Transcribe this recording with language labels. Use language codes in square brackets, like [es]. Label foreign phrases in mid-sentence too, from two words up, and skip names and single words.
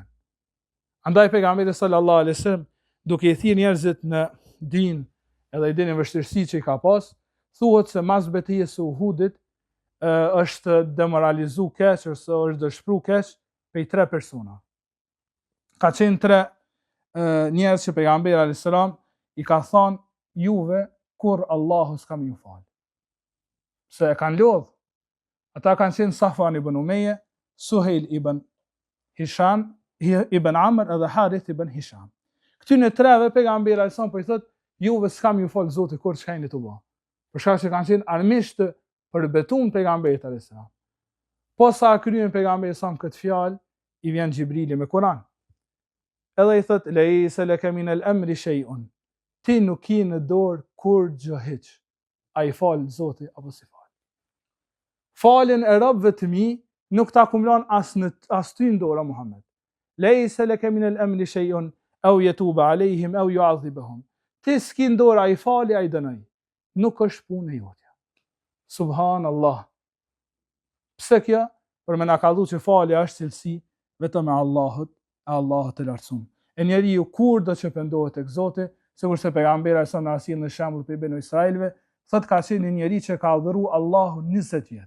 [sq] Andaj pejgamberi [ar] صلى الله عليه وسلم [sq] duke i thirrë njerëzit në din edhe i dini vështirësi që i ka pas, thuhet se mas betejës së Uhudit është demoralizu keq ose është dëshpëru keq prej 3 persona. Ka qenë 3 njerëz që pejgamberi [ar] عليه السلام [sq] i ka thonë juve kur Allahu s'ka më ju fal. Se e kanë lodh. Ata kanë qenë Safwan ibn Umayya, Suhejl ibn Hisham, ibn Amr edhe Harith ibn Hisham. Këtyne 3-ve pejgamberi [ar] عليه السلام [sq] po i thotë juve s'ka më ju fal Zoti kur çka jeni të bë. Për shkak se kanë qenë armiqt për betuar pejgamberit [ar] عليه السلام. [sq] Po sa kryen pejgamberi sa këtë fjalë, i vjen Xhibrili me Kur'an. Edhe i thot [ar] ليس لك من الأمر شيء. [sq] Ti nuk ke në dorë kur gjë hiç. Ai fal Zoti apo si fal. Falën e robëve të mi nuk ta akumulon as ty në dorë Muhammed. [ar] ليس لك من الأمر شيء أو يتوب عليهم أو يعذبهم. [sq] Ti s'ke në dorë ai fali ai dënoj. Nuk është punë jote. Subhanallah. Pse kjo? Për me na kallzu që falja është cilësi vetëm e Allahut të lartësuar. E njeriu kur do që pendohet tek Zoti, sikurse pejgamberi sa na sjell në shembull për Benu Israilëve, thot ka qenë një njeri që ka adhuruar Allahun 20 vjet.